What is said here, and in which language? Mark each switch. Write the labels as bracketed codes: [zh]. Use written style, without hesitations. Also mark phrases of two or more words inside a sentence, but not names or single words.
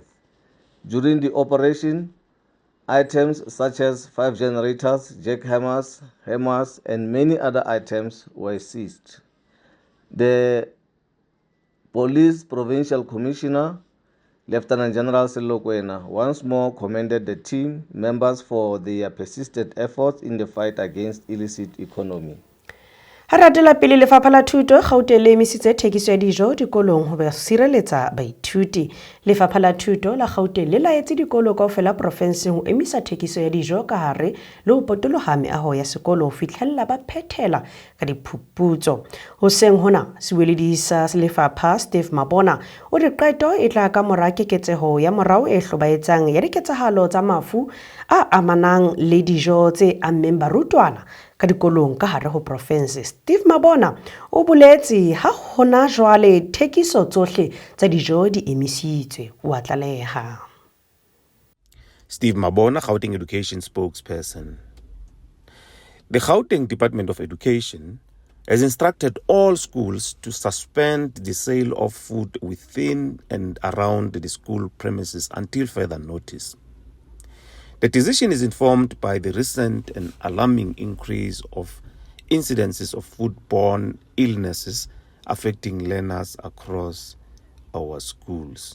[en] During the operation, items such as 5 generators, jackhammers, hammers, and many other items were seized. The Police Provincial Commissioner, Lieutenant General Sello Kwena, once more commended the team members for their persistent efforts in the fight against illicit economy. [st] Ha ratela pele Lefapha la Thuto Gauteng le emisitse thekiso ya dijo dikolong ho ba sireletsa baithuti. Lefapha la Thuto la Gauteng le laetse dikolo kaofela profenseng ho emisa thekiso ya dijo ka hare le ho potoloha meaho ya sekolo ho fihlella ba phethela ka diphuputso. Hoseng hona sebueledi sa Lefapha Steve Mabona o re qeto e tla ka mora keketseho ya morao e hlobaetsang ya diketsahalo tsa mafu a amanang le dijo tse ammeng barutwana ka dikolong ka hare ho province. Steve Mabona o boletse ha hona jwale thekiso tsohle tsa dijo di emisitswe. O a tlaleha. [en] Steve Mabona, Gauteng Education spokesperson. The Gauteng Department of Education has instructed all schools to suspend the sale of food within and around the school premises until further notice. The decision is informed by the recent and alarming increase of incidences of foodborne illnesses affecting learners across our schools.